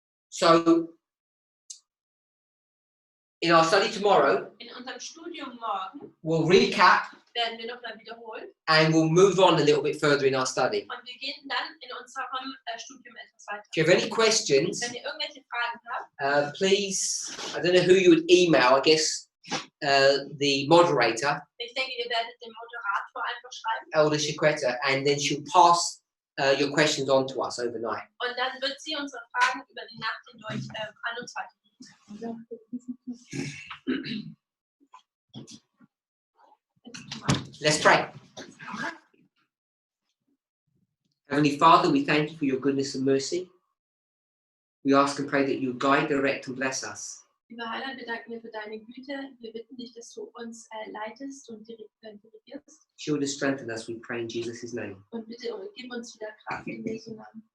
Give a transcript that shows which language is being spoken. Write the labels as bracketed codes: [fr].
[en] So, in our study tomorrow, [de] In unserem Studium morgen [en] we'll recap [de] werden wir nochmal wiederholen [en] and we'll move on a little bit further in our study. [de] und wir gehen dann in unserem Studium etwas weiter. [en] If you have any questions, [de] Wenn ihr irgendwelche Fragen habt, [en] please, I don't know who you would email, I guess the moderator, [de] ich denke, ihr werdet dem Moderator einfach schreiben [en] Elder Chiquetta, and then she'll pass your questions on to us overnight. [de] und dann wird sie unsere Fragen über die Nacht hindurch an uns weitergeben. [en] Let's pray. Heavenly Father, we thank you for your goodness and mercy. We ask and pray that you guide, direct, and bless us. [de] Lieber Heiland, wir danken dir für deine Güte. Wir bitten dich, dass du uns leitest und dirigierst. [en] Shield us, strengthen us, we pray in Jesus' name. [de] Und bitte gib uns wieder Kraft in Jesu Namen.